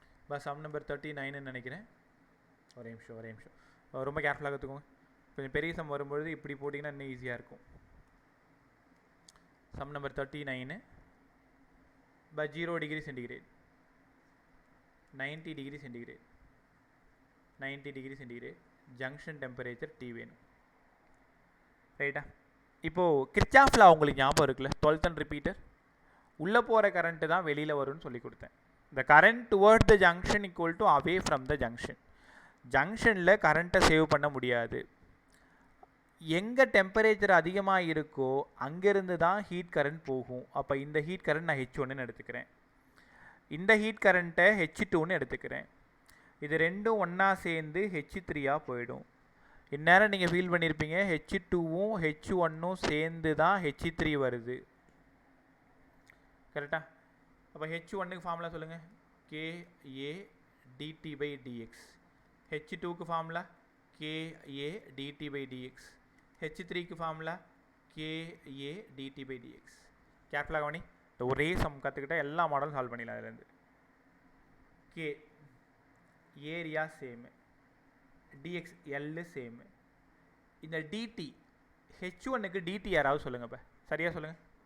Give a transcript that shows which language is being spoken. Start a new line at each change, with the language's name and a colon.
Tamil: Bus sum number 39ன்னு நினைக்கிறேன். ஒரே நிமிஷம். ரொம்ப கேர்ஃபுல்லாக கற்றுக்கோங்க. கொஞ்சம் பெரிய சம் வரும்பொழுது இப்படி போட்டிங்கன்னா இன்னும் ஈஸியாக இருக்கும்.
English: Some number 39 by 0 degree centigrade, 90 degree centigrade, 90 degree centigrade, junction temperature T வேணும்.
Tamil: ரைட்டா? இப்போது கிர்ச்சாஃப் லா உங்களுக்கு ஞாபகம் இருக்குல்ல,
English: 12th and repeater.
Tamil: உள்ளே போகிற கரண்ட்டு தான் வெளியில் வரும்னு சொல்லி கொடுத்தேன்.
English: the current towards the junction equal to away from the junction.
Tamil: ஜங்ஷனில் கரண்ட்டை சேவ் பண்ண முடியாது. எங்கே டெம்பரேச்சர் அதிகமாக இருக்கோ அங்கேருந்து தான் ஹீட் கரண்ட் போகும். அப்போ இந்த ஹீட் கரண்ட் நான் H1ன்னு எடுத்துக்கிறேன், இந்த ஹீட் கரண்ட்டை H2ன்னு எடுத்துக்கிறேன். இது ரெண்டும் ஒன்றா சேர்ந்து H3ஆக போயிடும். இந்நேரம் நீங்கள் ஃபீல் பண்ணியிருப்பீங்க, H2வும் H1ம் சேர்ந்து தான் H3 வருது. கரெக்டாக? அப்போ H1க்கு ஃபார்முலா சொல்லுங்கள், KA dt by dx. H2க்கு formula KA dt by dx. H3க்கு formula KA dt by dx. கேர்ஃபுல்லாக கவனி, இந்த ஒரே சம் கற்றுக்கிட்டால் எல்லா மாடலும் சால்வ் பண்ணிடலாம். அதுலேருந்து K ஏரியா சேமு, dx L சேமு. இந்த dt H1க்கு dt யாராவது சொல்லுங்கள், இப்போ சரியாக சொல்லுங்கள்.